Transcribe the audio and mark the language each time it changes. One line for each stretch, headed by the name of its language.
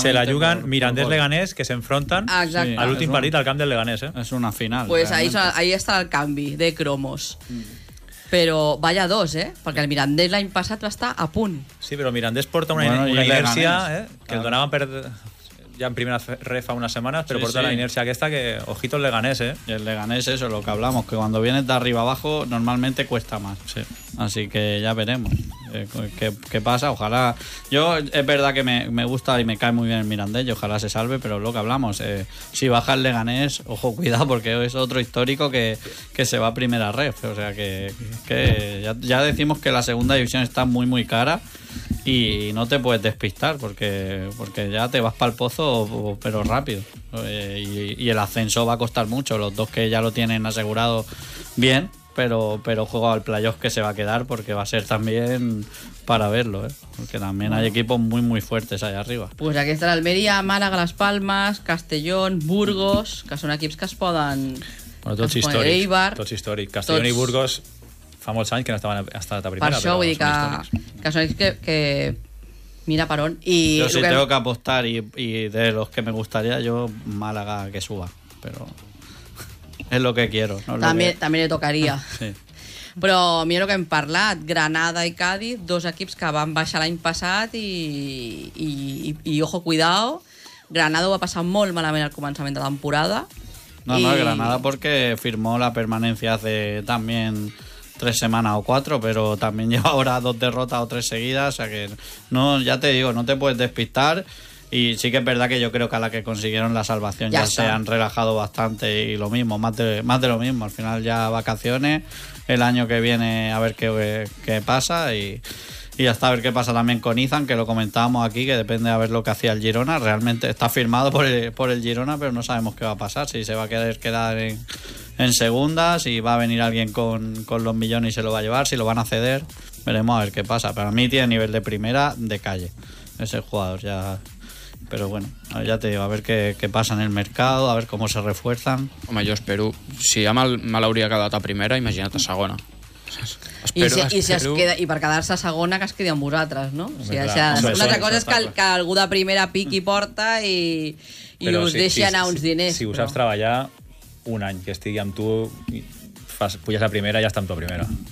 Catalan: Se la juguen Mirandés-Leganés, que s'enfronten a l'últim partit al camp del Leganés. Eh? És una final.
Spanish: Pues ahí
Catalan: està el canvi de cromos. Mm. Però
Spanish: vaya dos,
Catalan: eh? Perquè el Mirandés l'any passat va estar a punt. Sí, però el Mirandés porta una inèrcia, que el donaven per...
Spanish: ya en primera refa unas semanas, pero sí, por toda sí. La inercia que está, que ojito el Leganés, ¿eh? El Leganés, eso, lo que hablamos, que cuando vienes de arriba abajo normalmente cuesta más. Sí. Así que ya veremos qué pasa. Ojalá... Yo, es verdad que me gusta y me cae muy bien el Mirandés y ojalá se salve, pero lo que hablamos, si baja el Leganés, ojo, cuidado, porque es otro histórico que se va a primera ref. O sea, que ya decimos que la segunda división está muy, muy cara. Y no te puedes despistar porque ya te vas para el pozo, pero rápido. Y el ascenso va a costar mucho. Los dos que ya lo tienen asegurado bien, pero juego al playoff que se va a quedar porque va a ser también para verlo, ¿eh? Porque también hay equipos muy, muy fuertes allá arriba. Pues aquí está Almería, Málaga, Las Palmas, Castellón, Burgos, que son equipos que se pueden. Bueno, todos históricos. Todos históricos. Castellón y Burgos.
Catalan: Fa molts anys que no estaven hasta la primera. Per això vull dir que són ells que mira per on. I
Spanish: jo sí que tengo que apostar y de los que me gustaría, yo Málaga que suba. Pero es lo que quiero. No también, lo que... también le tocaría. Sí.
Catalan: Però mira el que hem parlat. Granada i Cádiz, dos equips que van baixar l'any passat i
Spanish: ojo, cuidado.
Catalan: Granada va passar molt malament al començament de la temporada.
Spanish: No, no, Granada porque firmó la permanencia hace también... 3 semanas o 4, pero también lleva ahora 2 derrotas o 3 seguidas, o sea que no, ya te digo, no te puedes despistar. Y sí que es verdad que yo creo que a la que consiguieron la salvación ya se han relajado bastante y lo mismo, más de lo mismo, al final ya vacaciones, el año que viene a ver qué pasa y hasta a ver qué pasa también con Izan, que lo comentábamos aquí, que depende a ver lo que hacía el Girona, realmente está firmado por el Girona, pero no sabemos qué va a pasar, si se va a quedar en segunda, si va a venir alguien con los millones y se lo va a llevar, si lo van a ceder, veremos a ver qué pasa. Pero a mí tiene nivel de primera de calle ese jugador ya. Pero bueno, ya te digo, a ver qué pasa en el mercado, a ver cómo se refuerzan.
Catalan: Home, jo espero, si ja mal hauria quedat a primera, imagina't a segona. I per quedar-se a segona, que es quedi amb vosaltres, no? Una altra cosa és que algú de primera piqui porta i us deixi anar uns diners. Si us saps treballar un any que estigui amb tu, puges a primera i ja està amb tu a primera.